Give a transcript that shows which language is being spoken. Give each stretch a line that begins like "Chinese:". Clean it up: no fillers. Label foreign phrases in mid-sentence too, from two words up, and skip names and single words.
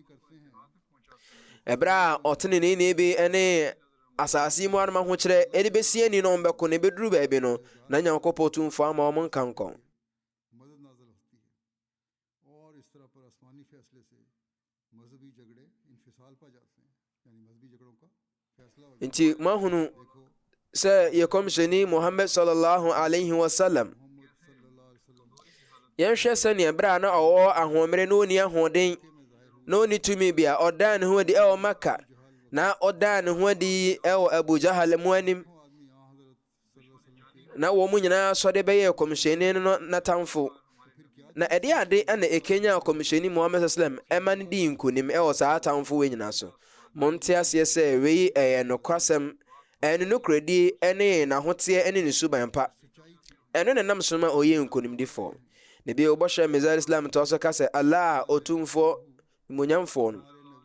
Akan: ɛberɛ a ɔte ne nini bi ne asase mu anom ahokyerɛ ɛde bɛsie ni no ɔmbɛko ne bɛduru baabi no na Nyankopɔn tumfoɔ ama ɔmo nka nkɔn nti mahunu sɛ yɛ kɔmhyɛni Muhammad
Arabic: صلى الله عليه وسلم
Akan: yɛnhwɛ sɛnea ɛberɛ a na ɔwɔ ahoɔmmerɛ na ɔnni ahoɔden na ɔnni tumi bi a ɔdaa ne ho adi ɛwɔ Maka na ɔdaa ne ho adi ɛwɔ Abu Jahal mu anim na wɔn mu nyinaa sɔde bɛyɛ kɔmhyɛni no n'atamfo na ɛde ade ana ɛkenya kɔmhyɛni Muhammad sallam ɛma no di nkonim ɛwɔ saa atamfo wɔ nyinaa so monte aseɛ sɛ wei ɛyɛ nokwasɛm ɛne nokoredie ɛne n'ahoteɛ ɛne ne suban pa ɛno ne nam so ma ɔyɛ nkonimdifoɔ ne bi ɔbɔhyɛ Mesiah Islam tɔ so ka sɛ Allah ɔtumfoɔ mmonyamfoɔ no